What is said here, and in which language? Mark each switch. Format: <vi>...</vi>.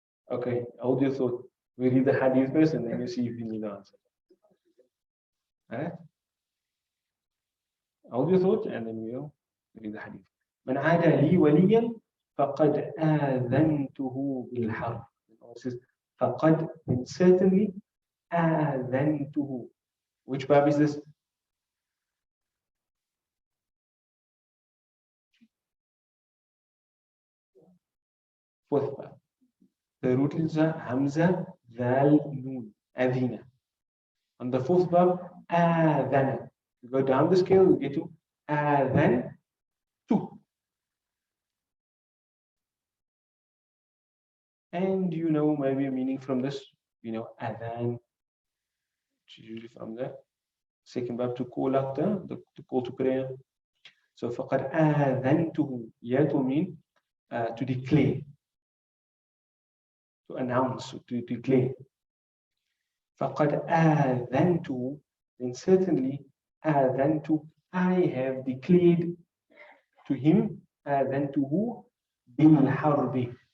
<en>Okay, hold your thought. We read the hadith first and then you see if you need the answer. Alright? Hold your thought and then we'll read the hadith.</en> <ar>من عاد لي وليا فقد آذنته بالحرب.</ar> <en>It says فقد, and certainly آذنته. Which bab is this? Fourth bab. The root is Hamza, Dal, Noon, Adhina. On the fourth bab, Adhana. You go down the scale, you get to Adhan, 2. And you know maybe a meaning from this. You know, Adhan, which is usually from the second bab to call out the call to prayer.</en> <ar>So, فَقَدْ آذَنْتُهُ.</ar> <en>Here to mean to declare, to announce, to declare.</en> <ar>فَقَدْ آذَنْتُهُ.</ar> <en>Then certainly, آذَنْتُ, I have declared to him,</en> <ar>آذَنْتُهُ بِالْحَرْبِ.</ar>